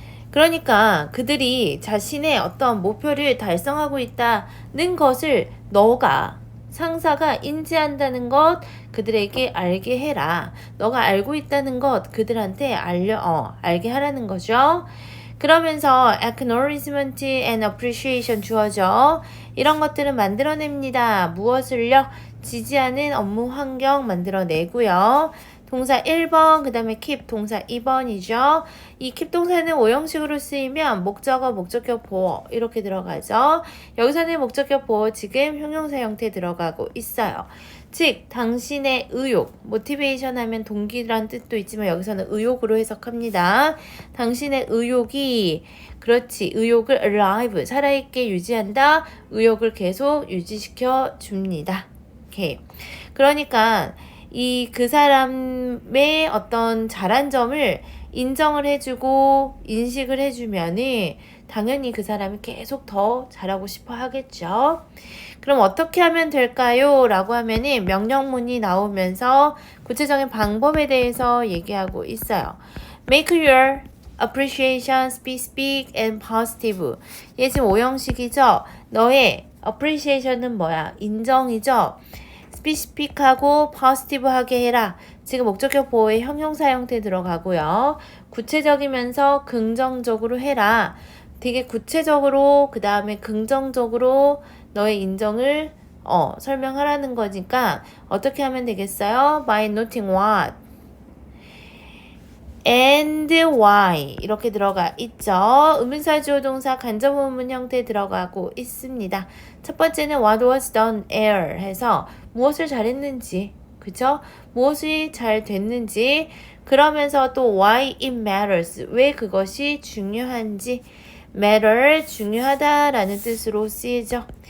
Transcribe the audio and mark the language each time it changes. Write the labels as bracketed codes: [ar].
[ko] 그러니까 그들이 자신의 어떤 목표를 달성하고 있다는 것을 너가 상사가 인지한다는 것 그들에게 알게 해라. 너가 알고 있다는 것 그들한테 알게 하라는 거죠. 그러면서 acknowledgement and appreciation 주어져. 이런 것들은 만들어냅니다. 무엇을요? 지지하는 업무 환경 만들어내고요. 동사 1번, 그 다음에 keep 동사 2번이죠. 이 keep 동사는 오형식으로 쓰이면 목적어, 목적격 보어 이렇게 들어가죠. 여기서는 목적격 보어 지금 형용사 형태 들어가고 있어요. 즉, 당신의 의욕, motivation 하면 동기란 뜻도 있지만 여기서는 의욕으로 해석합니다. 당신의 의욕이 그렇지, 의욕을 alive, 살아있게 유지한다. 의욕을 계속 유지시켜 줍니다. 오케이. 그러니까 그 사람의 어떤 잘한 점을 인정을 해주고 인식을 해주면은 당연히 그 사람이 계속 더 잘하고 싶어 하겠죠. 그럼 어떻게 하면 될까요? 라고 하면은 명령문이 나오면서 구체적인 방법에 대해서 얘기하고 있어요. [en] Make your appreciation specific and positive. [ko] 얘 지금 오형식이죠? 너의 appreciation은 뭐야? 인정이죠? 스피시픽하고 포지티브하게 해라. 지금 목적격 보호의 형용사 형태 들어가고요. 구체적이면서 긍정적으로 해라. 되게 구체적으로 그 다음에 긍정적으로 너의 인정을 설명하라는 거니까 어떻게 하면 되겠어요? [en] By noting what and why [ko] 이렇게 들어가 있죠. 의문사 주어 동사 간접 의문 형태 들어가고 있습니다. 첫 번째는 [en] what was done there [ko] 해서 무엇을 잘했는지, 그죠? 무엇이 잘 됐는지, 그러면서 또 [en] why it matters, [ko] 왜 그것이 중요한지, matter, 중요하다라는 뜻으로 쓰이죠.